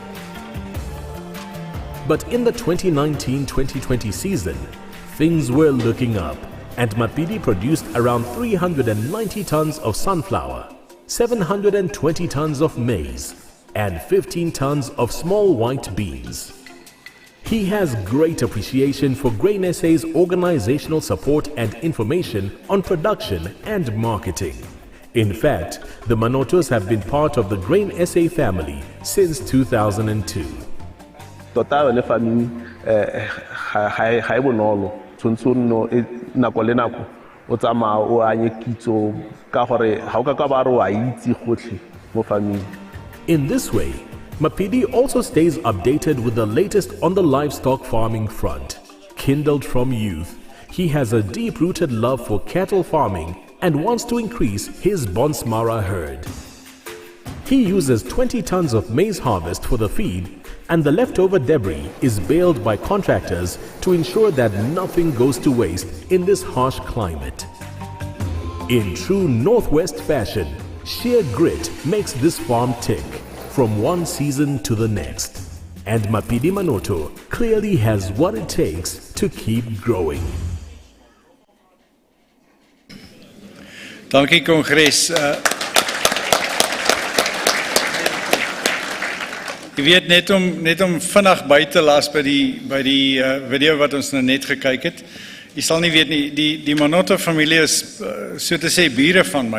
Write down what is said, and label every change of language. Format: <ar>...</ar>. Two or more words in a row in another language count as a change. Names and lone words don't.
<en>But in the 2019-2020 season, things were looking up, and Mapidi produced around 390 tons of sunflower, 720 tons of maize, and 15 tons of small white beans. He has great appreciation for Grain SA's organizational support and information on production and marketing. In fact, the Manotos have been part of the Grain SA family since 2002.</en> <tn>Tota le family ha e bonolo tsontso no nako le nako o tsama o anye kitso ka gore ha o ka ka ba re wa itse gotlhe mo family.</tn> <en>In this way, Mapidi also stays updated with the latest on the livestock farming front. Kindled from youth, he has a deep-rooted love for cattle farming and wants to increase his Bonsmara herd. He uses 20 tons of maize harvest for the feed, and the leftover debris is baled by contractors to ensure that nothing goes to waste in this harsh climate. In true Northwest fashion, sheer grit makes this farm tick from one season to the next. And Mapidi Manoto clearly has what it takes to keep growing.</en> <af>Dankie Kongres. Ek weet net om vinnig by te las by die video wat ons nou net gekyk het. Jy sal nie weet nie, die Manoto familie is so te sê bure van my.</af>